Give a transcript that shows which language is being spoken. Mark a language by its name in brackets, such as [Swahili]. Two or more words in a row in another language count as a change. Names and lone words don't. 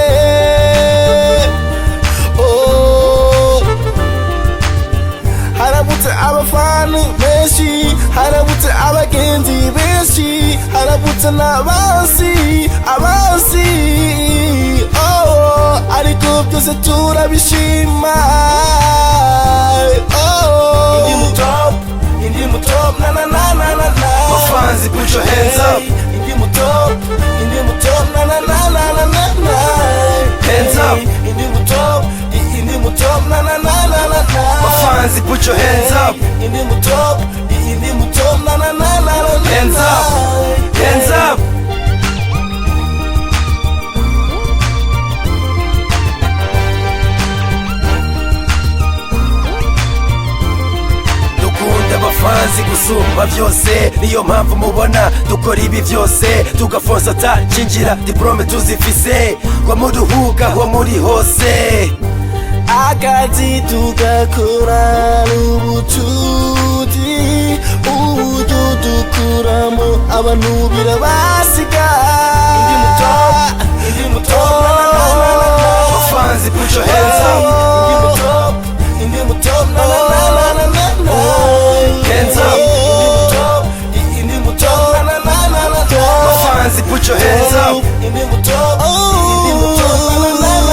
[Rundi] Haramutse abafana benshi, haramutse abagenzi benshi, haramutse n'abansi ariko byose turabishima. Indimu top, na na na na na na. [English] My fans put your hands up. [Rundi] Indimu top, na na na na na na. [English] Hands up. [Rundi] Indimu top, na na na na na na. [English] My fans put your hands up. [Rundi] Indimu top, na na na na na. [English] Hands up, hands up. [Rundi] Dukunda abafanzi gusumba vyose, niyo mpamvu mubona dukora ibi vyose, tugafonsa atacinjira diplome tuzifise, kwa muduhuga ho muri hose, akazi tugakora n'ubucuti, ubu dukuramo abantu birabasiga. Indimu top, na na na na. [English] my fans put your hands up. [Rundi] Indimu top, na na na na na na. [English] Hands up. [Rundi] Indimu top, na na na na na. [English] My fans put your hands up. [Rundi] Indimu top, na na na na na.